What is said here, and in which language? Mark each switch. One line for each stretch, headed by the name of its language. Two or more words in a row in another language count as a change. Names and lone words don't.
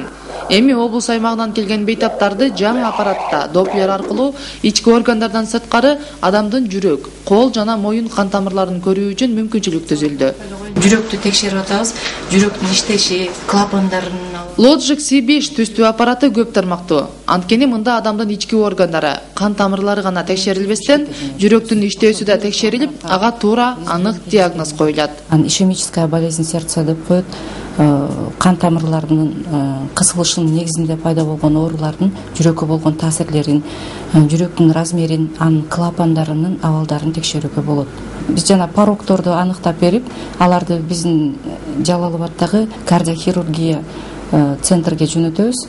Kyrgyz: Эми облус аймагынан келген бейтаптарды жаңы аппаратта Доплер аркылуу ички органдардан сырткары адамдын жүрөк, кол жана моюн кан тамырларын көрүү үчүн мүмкүнчүлүк түзүлдү. Жүрөктү текшерип атабыз, жүрөктүн иштеши, клапандарын. Logic C5 түстүү аппараты көп тармактуу. Анткени мында адамдын ички органдары, кан тамырлары гана текшерилбестен, жүрөктүн иштөөсү да текшерилип, ага туура анык диагноз коюлат.
Russian: Ишемическая болезнь сердца
Kyrgyz: деп коет. Кан тамырларынын кысылышынын негизинде пайда болгон оорулардын жүрөккө болгон таасирлерин, жүрөктүн размерин, анын клапандарынын абалдарын текшерүүгө болот. Биз жана порокторду аныктап берип, аларды биздин Жалал-Абаддагы кардиохирургия центрге жөнөтөбүз.